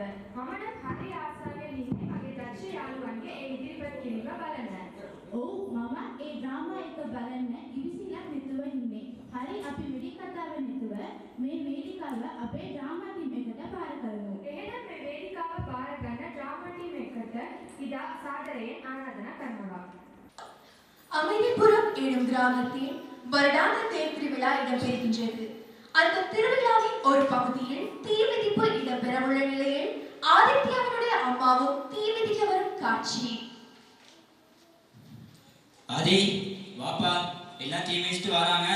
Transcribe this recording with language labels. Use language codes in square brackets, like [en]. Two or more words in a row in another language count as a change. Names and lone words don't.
[si] මම නම් හරි ආසාවෙන් ඉන්නේ මගේ දක්ෂ යාළුවන්ගේ ඒ ඉදිරිපත් කිරීම බලන්න. ඔව් මම ඒ ඩ්‍රාමා එක බලන්න ඉවිසිලා නැතුව ඉන්නේ. හරි අපි වෙඩි කතාව නැතුව මේ වේදිකාව අපේ ඩ්‍රාමා ටීම් එකට බාර කරමු. එහෙනම් මේ වේදිකාව බාර ගන්න ඩ්‍රාමා ටීම් එකට ඉදා සාදරයෙන් ආරාධනා කරනවා. [ta] அமைதிபுரம் எனும் கிராமத்தில் வருடான தேர் திருவிழா இடம்பெறுகின்றது. அந்த திருவிழாவின் ஒரு பகுதியில் தீமிதிப்பு இடம்பெறவுள்ள நிலையில் ஆதித்யாவினுடைய அம்மாவும் தீமிதிக்க வரும் காட்சி. ஆதி வாப்பா எல்லாம் தீ மிதிச்சுட்டு வராங்க.